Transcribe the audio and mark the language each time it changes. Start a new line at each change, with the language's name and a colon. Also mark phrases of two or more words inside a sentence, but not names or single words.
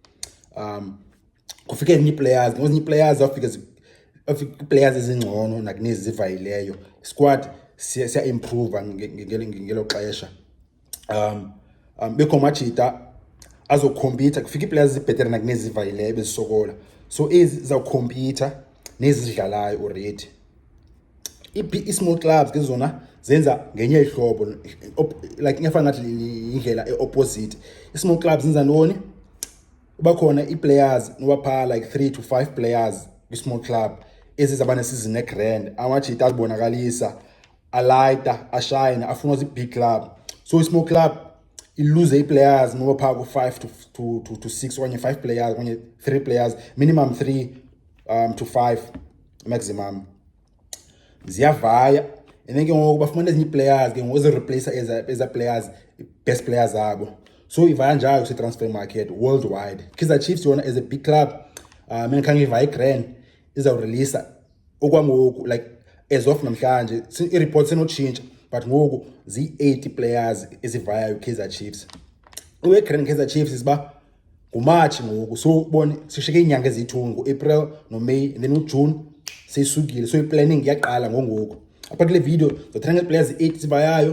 Xhosa: Kufike ezinye ii-players, ngezinye ii-players zawufika ii-players ezingcono nakunezi zivayileyo. Squad siya-improva ngelo xesha. Bekho amajita azokhompyutha, kufika ii-players ezibhetere nakunezi zivayileyo bezisokola. So ezi zawukhompyutha nezi zidlalayo already. I-
English: small clubs
Xhosa: ke zona zenza ngenye ihlobo, like ingafana ngathi indlela e-opposite. I-
English: small clubs
Xhosa: zenza ntoni? Kuba khona ii-players noba phaa like
English: 3 to 5 players
Xhosa: kwi-
English: small club
Xhosa: ezizaba nesizini e-grand. Amajita azibonakalisa, alayita, ashayina, afuna zi-
English: big club.
Xhosa: So i-
English: small club
Xhosa: iluze ii-players noba phaa ku-5 to 6 okanye 5 players okanye 3 players, minimum 3 to 5 maximum. Ziyavaya
English: and then
Xhosa: ke ngoku bafumana ezinye ii-players ke ngoku ezireplacer eza players,
English: best players
Xhosa: zabo. So ivaya njalo kuse-
English: transfer market worldwide.
Xhosa: Kaizer Chiefs yona
English: as a big club,
Xhosa: mina khange ivaya i-grand, izawurelisa okwangoku,
English: like as of
Xhosa: namhlanje, i-reports senotshintsha, but ngoku ziyi-80 players ezivayayo Kaizer Chiefs. Uwe-grand Kaizer Chiefs isiba nguMarch ngoku, so ubone sishiyeke iinyanga eziyi-2, ngu-April noMay,
English: and then
Xhosa: uJune seyisukile. So i-planning iyaqala ngongoku. Apha kule video ndizothetha ngee-players 8 zivayayo.